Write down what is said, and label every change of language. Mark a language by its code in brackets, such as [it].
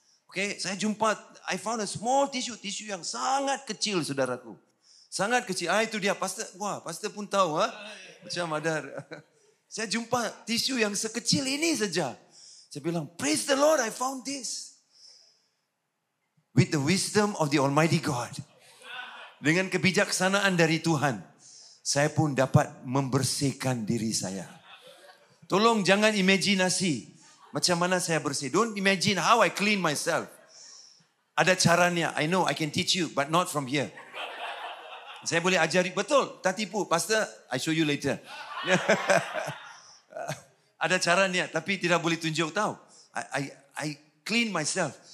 [ms] Okay, [en] I found a small tissue [ms] yang sangat kecil, saudaraku. Sangat kecil. Itu dia, pastor. Wah, pastor pun tahu. Macam ada. Saya jumpa tisu yang sekecil ini saja. Saya bilang, [en] praise the Lord, I found this. With the wisdom of the Almighty God. [ms] Dengan kebijaksanaan dari Tuhan. Saya pun dapat membersihkan diri saya. Tolong jangan imajinasi macam mana saya bersih. [en] Don't imagine how I clean myself. [ms] Ada caranya. [en] I know I can teach you, but not from here. [ms] Saya boleh ajari. Betul, tak tipu. [en] Pastor, I show you later. [ms] Ada caranya, tapi tidak boleh tunjuk tahu. [en] I clean myself.